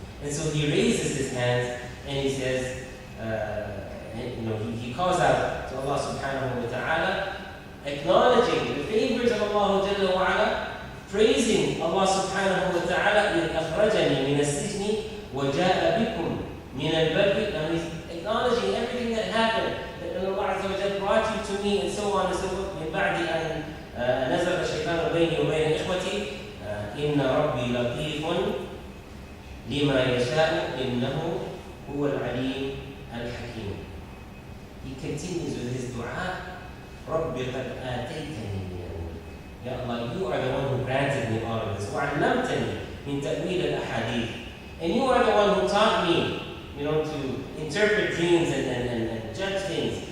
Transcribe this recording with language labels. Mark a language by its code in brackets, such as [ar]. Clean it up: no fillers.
[en] And so he raises his hands and he says, he calls out to Allah subhanahu wa ta'ala, acknowledging the favors of Allah Jalla wa ala, praising Allah subhanahu wa ta'ala, [ar] إِذْ أَخْرَجَنِي مِنَ السِّجْنِ وَجَاءَ بِكُمْ مِنَ الْبَرِّ. [en] And he's acknowledging everything that happened, that Allah Azza wa Jalla brought you to me, and so on and so forth. [ar] من بعد أن نزغ الشيطان بيني وبين إخوتي إن ربي لطيف لما يشاء إنه هو العليم الحكيم. [en] He continues with his dua. [ar] رَبِّ قَدْ آتَيْتَنِي مِنَ الْمُلْكِ. [en] Ya Allah, you are the one who granted me all of this. [ar] وَعَلَّمْتَنِي مِنْ تَأْوِيلِ الْأَحَادِيثِ. [en] And you are the one who taught me, to interpret dreams and judge things.